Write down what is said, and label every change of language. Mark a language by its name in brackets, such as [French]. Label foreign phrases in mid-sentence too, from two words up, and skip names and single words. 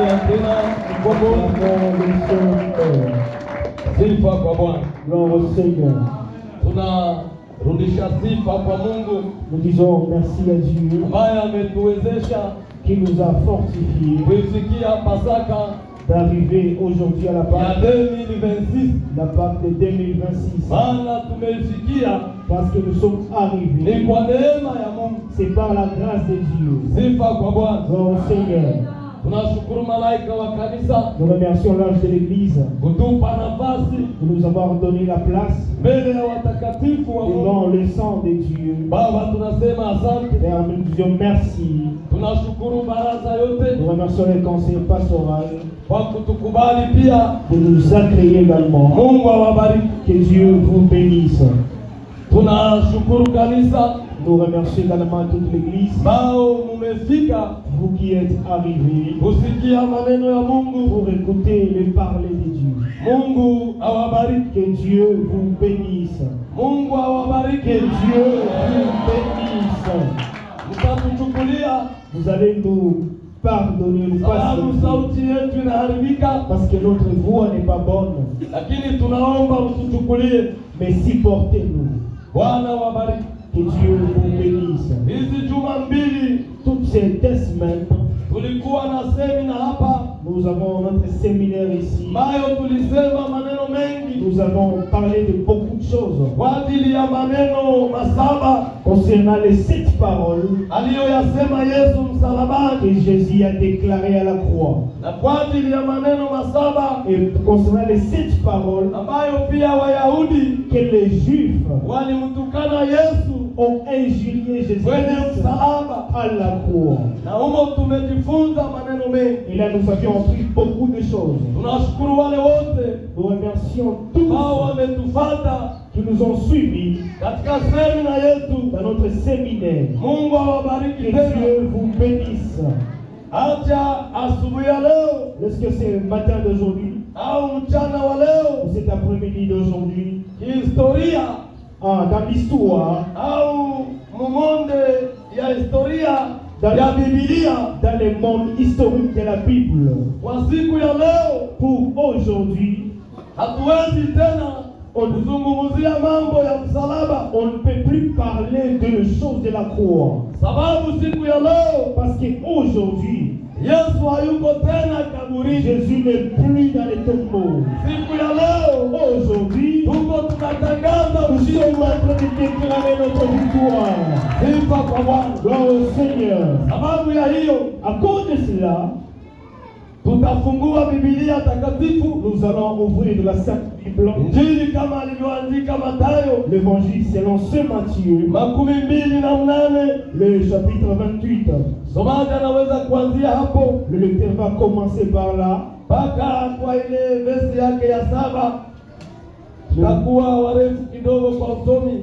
[Swahili] tena sifa kwa Bwana. [French] Gloire au Seigneur. [Swahili] Tunarudisha sifa kwa Mungu. [French] Nous disons merci à Dieu [Swahili] ambaye ametuwezesha [French] qui nous a fortifiés [Swahili] kuifikia Pasaka [French] d'arriver aujourd'hui à la [Swahili] ya [French] Pâque, 2026. la Pâque de 2026. [Swahili] Maana tumeifikia [French] Parce que nous sommes [Swahili] ni [French] arrivés, [Swahili] kwa neema ya Mungu. [French] c'est par la grâce de Dieu. [Swahili] Sifa kwa Bwana. [French] Gloire au Seigneur. [Swahili] Tunashukuru malaika wa kanisa [French] Nous remercions l'ange de l'Église [Swahili] kutupa nafasi [French] de nous avoir donné la place [Swahili] mbele ya watakatifu wa Mungu. [French] devant le sang de Dieu. [Swahili] Baba, tunasema asante. [French] Père, nous disons merci. [Swahili] Tunashukuru baraza yote [French] Nous remercions le conseil pastoral [Swahili] kwa kutukubali pia. [French] de nous accueillir également. [Swahili] Mungu awabariki. [French] Que Dieu vous bénisse. [Swahili] Tunashukuru kanisa [French] Nous remercions également toute l'Église, [Swahili] bao mumefika [French] vous qui êtes arrivés [Swahili] kusikia maneno ya Mungu. [French] pour écouter les paroles de Dieu. [Swahili] Mungu awabariki. [French] Que Dieu vous bénisse. [Swahili] Mungu [French] Que [Swahili] awabariki. [French] Dieu vous bénisse. [Swahili] Mtatuchukulia [French] Vous allez nous pardonner, nous [Swahili] sababu [French] passer, [Swahili] sauti yetu inaharibika, [French] parce que notre voix n'est pas bonne, [Swahili] lakini tunaomba mtuchukulie. [French] mais supportez-nous. [Swahili] Bwana wabariki. [French] Que Dieu vous bénisse. [Swahili] Hizi juma mbili [French] Toutes ces 2 semaines, [Swahili] tulikuwa na semina hapa [French] nous avons notre séminaire ici. [Swahili] ambayo tulisema maneno mengi [French] Nous avons parlé de beaucoup de choses [Swahili] kwa ajili ya maneno masaba [French] concernant les 7 paroles [Swahili] aliyoyasema Yesu msalabani, [French] que Jésus a déclarées à la croix. [Swahili] na kwa ajili ya maneno masaba [French] Et concernant les 7 paroles [Swahili] ambayo pia Wayahudi [French] que les Juifs [Swahili] walimtukana Yesu [French] ont injurié Jésus [Swahili] kwenye msalaba, [French] à la croix. [Swahili] na humo tumejifunza maneno mengi. [French] Et là, nous avions appris beaucoup de choses. [Swahili] Tunashukuru wale wote [French] Nous remercions [Swahili] ambao [French] tous [Swahili] wametufata [French] qui nous ont suivis [Swahili] katika semina yetu. [French] dans notre séminaire. [Swahili] Mungu awabariki [French] Que [Swahili] tena. [French] Dieu vous bénisse. [Swahili] Acha asubuhi ya leo [French] Est-ce que c'est le matin d'aujourd'hui [Swahili] au mchana wa leo, [French] ou cet après-midi d'aujourd'hui? [Swahili] historia [French] Dans l'histoire, [Swahili] au mumonde ya historia [French] Dans- [Swahili] ya Biblia [French] dans le monde historique de la Bible, [Swahili] kwa siku ya leo, [French] pour aujourd'hui, [Swahili] hatuwezi tena kuzungumzia mambo ya msalaba, [French] on ne peut plus parler de choses de la croix. [Swahili] sababu siku ya leo [French] Parce qu'aujourd'hui, [Swahili] Yesu hayuko tena kaburini. [French] Jésus n'est plus dans les tombeaux. [Swahili] Siku ya leo [French] Aujourd'hui, [Swahili] tuko tunatangaza [French] nous [Swahili] ushindi. [French] sommes en train de déclarer notre victoire. [Swahili] Sifa kwa Bwana. [French] Gloire au Seigneur. [Swahili] Sababu ya hiyo [French] À cause de cela, [Swahili] tutafungua Biblia takatifu, [French] nous allons ouvrir de la Sainte Bible, [Swahili] Injili kama alivyoandika Mathayo [French] l'évangile selon Saint Matthieu, 28. le chapitre 28. [Swahili] Somaji anaweza kuanzia hapo [French] Le lecteur va commencer par là. [Swahili] mpaka kwa ile vesi yake ya 7. Tutakuwa warefu kidogo kwa usomi.